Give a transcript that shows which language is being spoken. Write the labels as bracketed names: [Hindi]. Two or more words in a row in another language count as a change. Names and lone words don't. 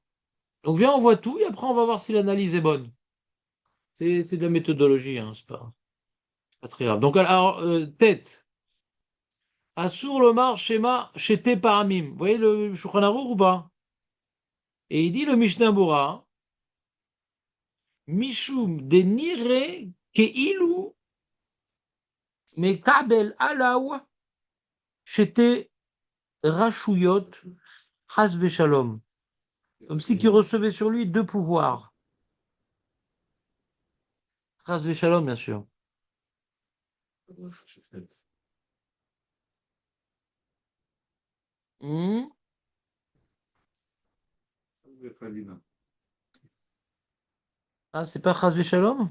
[French] Donc, viens, on voit tout, et après, on va voir si l'analyse est bonne. C'est de la méthodologie, hein, c'est pas très grave. Donc, alors, tête. [Hebrew] אסור לומר שמע שתי פעמים. Vous voyez le Shulchan Aruch ou pas? [French] Et il dit le [Hebrew] Mishnah Bora, משום דנראה כאילו מקבל עליו שתי רשויות חס ושלום. [French] Comme si tu recevais sur lui 2 pouvoirs. [Hebrew] חס ושלום, [French] bien sûr. Ah, c'est pas [Hebrew] חס ושלום?